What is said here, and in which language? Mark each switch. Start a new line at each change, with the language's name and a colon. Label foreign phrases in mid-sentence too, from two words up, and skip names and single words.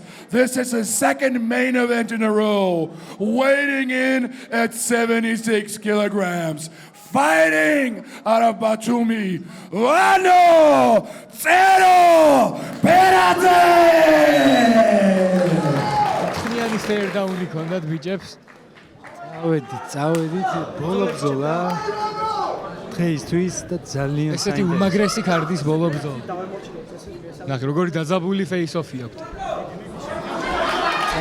English: This is his second main event in a row, weighing in at 76 kilograms. Fighting out of Batumi, Vano Zero Peradze!
Georgian: ხნიანი სერდაუნი ქონდათ ბიჭებს. წავედით ბოლო ბრძოლა დღეისთვის და ძალიან ესეთი უმაგრესი კარდის ბოლო ბრძოლა. ნახე, როგორი დაძაბული face-off-ი აქვს.